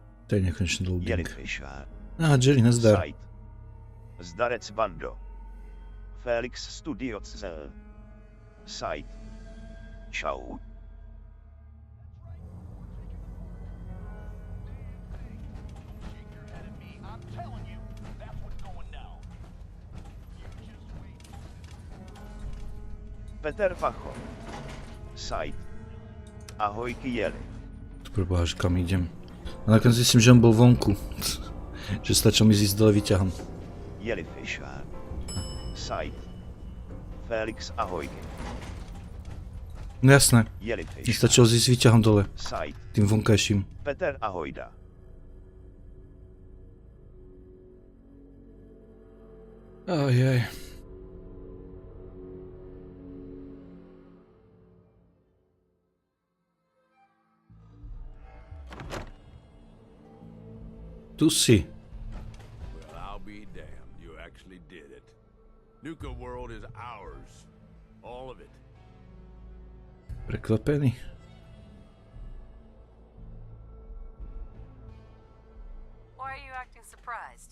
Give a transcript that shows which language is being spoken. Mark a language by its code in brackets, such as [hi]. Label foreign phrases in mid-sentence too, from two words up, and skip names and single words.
[sk] To je nekonečný loading. Jellyfisher. Jerry, nazdar. Site. Zdarec Bando. Felix Studio CZ. Site. Čau. Peter Pacho. Site. Ahojky Jeli. To preboha, že kam idem. A nakoniec myslím, že on bol vonku. Že stačilo mi zísť dole výťahom. Jellyfisher. Site. Felix ahojky. No jasné. Mi Jellyfisher. stačilo zísť výťahom dole. Site. Tým vonkajším. Peter ahojda. Ajaj. Tu si. [en] Well, I'll be damned. You actually did it. Nuka world is ours. All of it. [sk] Prekvapený. [en] Why are you acting surprised?